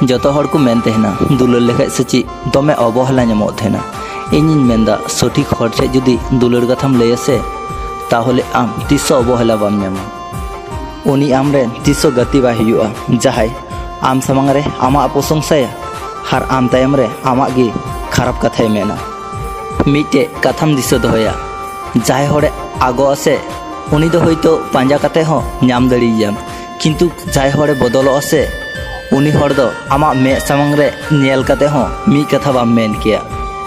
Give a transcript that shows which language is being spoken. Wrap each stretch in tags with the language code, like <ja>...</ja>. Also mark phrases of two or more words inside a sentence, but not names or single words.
<sat>जतो हड़ को मेन तहना दुलड़ लेखाय सची दमे अवहेला नामो तहना। इनिन मेनदा सठिक हड़ ठे जुदी दुलड़ कथाम लय से ताहले आम तिसो अवहेला बाम नामा। उनी आम रेन तिसो गति बाय हुआ। जहाय आम सामांग रे आमा प्रशंसाया हार आम तायम रे आमा गे खराब कथाय मेना। मिटे कथाम दिसो दोहया जहाय हड़े आगो से उनी दो होयतो पांजा कते हो नाम दड़ियाम, किंतु जहाय हड़े बदलो से उनी हड़ दो आमा मे सामांग रे नेल कते हो मी कथा बाम मेन किया।</sat>